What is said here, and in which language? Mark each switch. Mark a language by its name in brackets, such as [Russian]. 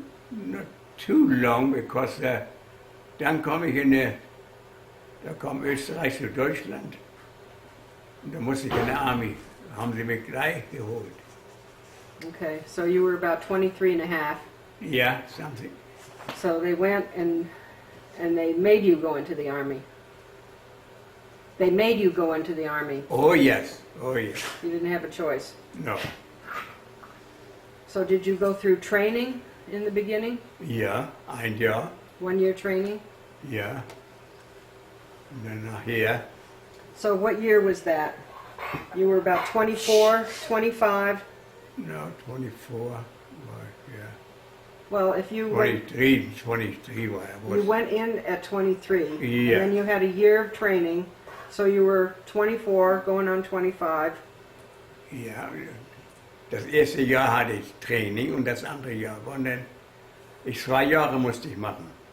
[English] Not too long, because [German] dann komme ich da kam Österreich zu Deutschland. Und da musste ich in der Army. Da haben sie mich gleich geholt. [English] Okay, so you were about 23 and a half. Yeah, something. So they went and they made you go into the army. They made you go into the army. Oh yes, oh yes. You didn't have a choice. No. So did you go through training in the beginning? [German] Ja, ein Jahr. [English] 1 year training? [German] Ja. Und dann nachher [English] So what year was that? You were about 24, 25? No, 24. Well, yeah. Well, if you went, 23 was I you was. went in at 23, Yeah. and then you had a year of training, so you were 24, going on 25. [German] Ja, das erste Jahr hatte ich Training und das andere Jahr war dann, 2 Jahre musste ich machen.